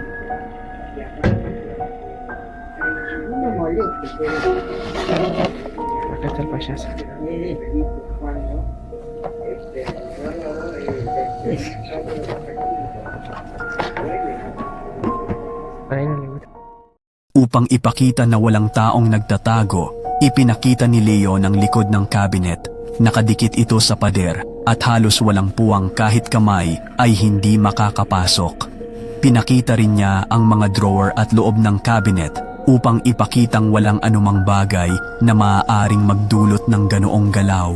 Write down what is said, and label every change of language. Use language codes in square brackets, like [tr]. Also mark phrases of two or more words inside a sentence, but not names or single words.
[es] No moleste, pero... Acá está el payaso. Ay, no le gusta. [tl] Upang ipakita na walang taong nagtatago, ipinakita ni Leo ang likod ng cabinet. Nakadikit ito sa pader at halos walang puwang kahit kamay ay hindi makakapasok. Pinakita rin niya ang mga drawer at loob ng cabinet upang ipakitang walang anumang bagay na maaaring magdulot ng ganoong galaw.